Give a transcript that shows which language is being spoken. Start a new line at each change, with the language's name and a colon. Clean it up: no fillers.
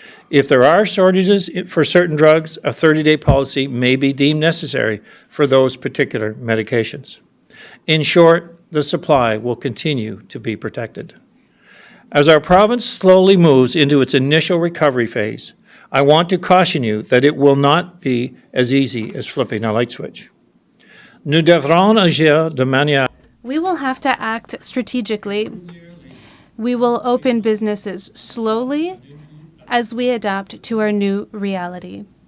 English: If there are shortages for certain drugs, a 30-day policy may be deemed necessary for those particular medications. In short, the supply will continue to be protected. As our province slowly moves into its initial recovery phase, I want to caution you that it will not be as easy as flipping a light switch.
French: Nous devrons agir de manière.
English: We will have to act strategically. We will open businesses slowly as we adapt to our new reality.